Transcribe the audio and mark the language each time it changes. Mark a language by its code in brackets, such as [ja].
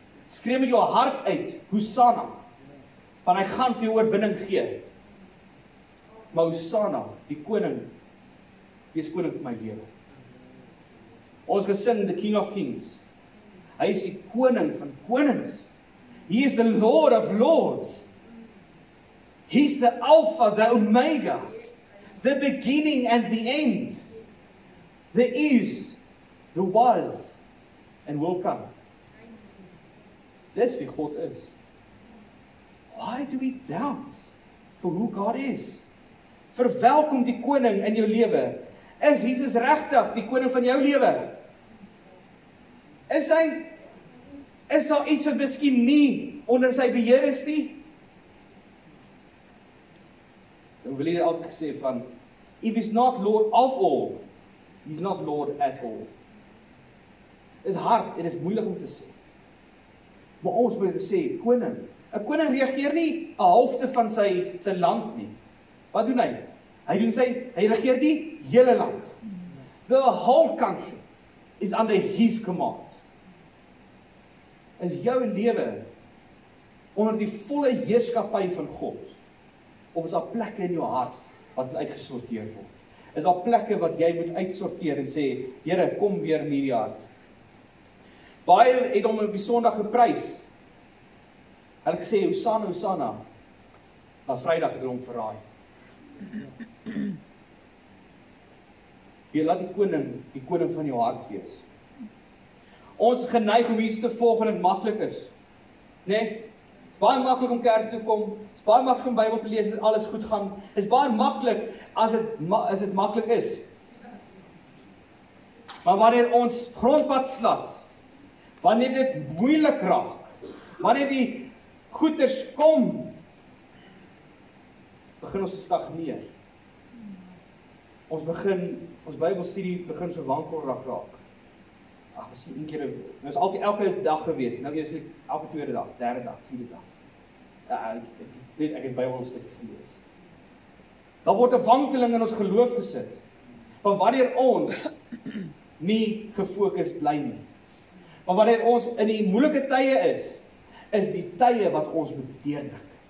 [af] Skree met jou hart uit, Hosanna, van hy gaan vir jou oorwinning gee. Maar Hosanna, die koning, wie is koning vir my lewe. Ons gesing, [en] the King of Kings. [af] Hy is die koning van konings. [en] He is the Lord of Lords. He's the Alpha, the Omega, the beginning and the end. The is, the was, and will come. [af] Dis wie God is. [en] Why do we doubt for who God is? [af] Verwelkom die koning in jou lewe. Is Jesus regtig die koning van jou lewe? Is daar iets wat miskien nie onder sy beheer is nie? Dan wil hy altyd gesê van, [en] if he's not Lord of all, he's not Lord at all. [af] Dit is hard en dit is moeilik om te sê. Maar ons moet dit sê, koning. 'n Koning regeer nie 'n halfte van sy land nie. Wat doen hy? Hy regeer die hele land. [en] The whole country is under his command. [af] Is jou lewe onder die volle heerskappy van God? Of is daar plekke in jou hart wat uitgesorteer word? Is daar plekke wat jy moet uitsorteer en sê, Here, kom weer in hierdie hart. Baie het hom op die Sondag geprys. Hulle het gesê, Hosanna, Hosanna. Maar Vrydag het hom verraai. Jy laat die koning van jou hart wees. Ons is geneig om Jesus te volg wanneer dit maklik is. Nee? Baie maklik om kerk toe te kom. Is baie maklik om Bybel te lees as alles goed gaan. Is baie maklik as dit maklik is. Maar wanneer ons grondpad slat, wanneer dit moeilik raak, wanneer die goeders kom, begin ons te stagneer. Ons Bybelstudie begin so wankelrig raak. Miskien een keer, nou is altyd elke dag gewees, nou eers elke tweede dag, derde dag, vierde dag. Ek het Bybel 'n stukkie gelees. Daar word 'n wankeling in ons geloof gesit, van wanneer ons nie gefokus bly nie. Maar wanneer ons in die moeilike tye is die tye wat ons moet deurdruk.